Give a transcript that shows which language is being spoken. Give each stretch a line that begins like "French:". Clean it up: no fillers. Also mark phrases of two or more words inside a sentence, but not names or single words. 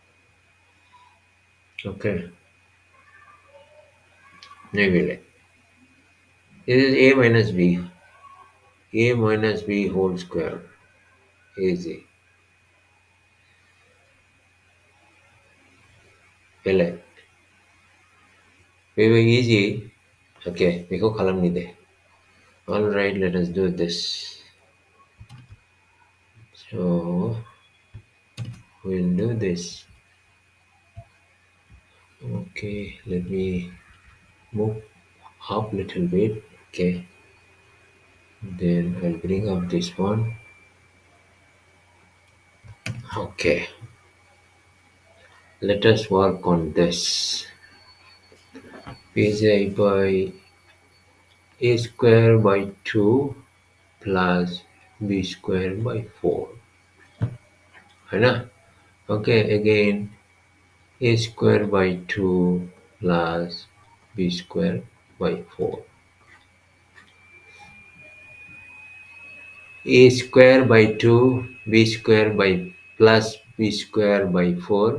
English: Okay, maybe like this is a minus b. A minus b whole square is a. Well, very easy.
Bodo: Okay, बेखौ खालामनि दे.
English: All right, let us do this. So we'll do this. Okay, let me move up a little bit. Okay, then I'll bring up this one. Okay, let us work on this. Psi by a square by 2 plus b square by 4.
Hindi: है ना?
English: Okay, again a square by 2 plus b square by 4. A square by 2, b square by plus b square by 4.